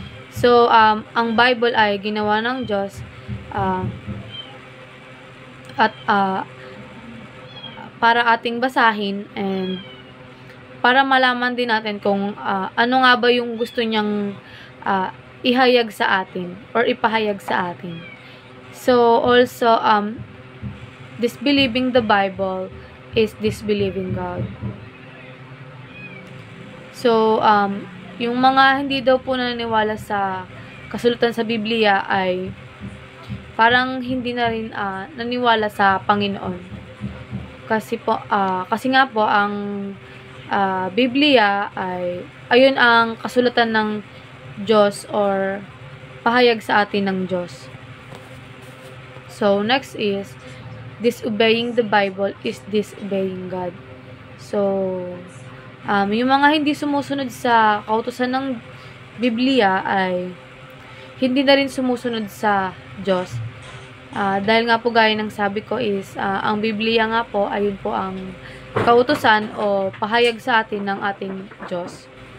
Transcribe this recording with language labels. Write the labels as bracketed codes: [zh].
[tl] So, ang Bible ay ginawa ng Diyos at para ating basahin and para malaman din natin kung ano nga ba yung gusto niyang ihayag sa atin or ipahayag sa atin. [en] So, also, disbelieving the Bible is disbelieving God. [tl] So, yung mga hindi daw po naniniwala sa kasulatan sa Biblia ay parang hindi na rin naniwala sa Panginoon. Kasi nga po ang Biblia ay ayun ang kasulatan ng Diyos or pahayag sa atin ng Diyos. [en] So, next is disobeying the Bible is disobeying God. [tl] So, yung mga hindi sumusunod sa kautusan ng Biblia ay hindi na rin sumusunod sa Diyos. Dahil nga po gaya ng sabi ko is ang Biblia nga po ayun po ang kautusan o pahayag sa atin ng ating Diyos.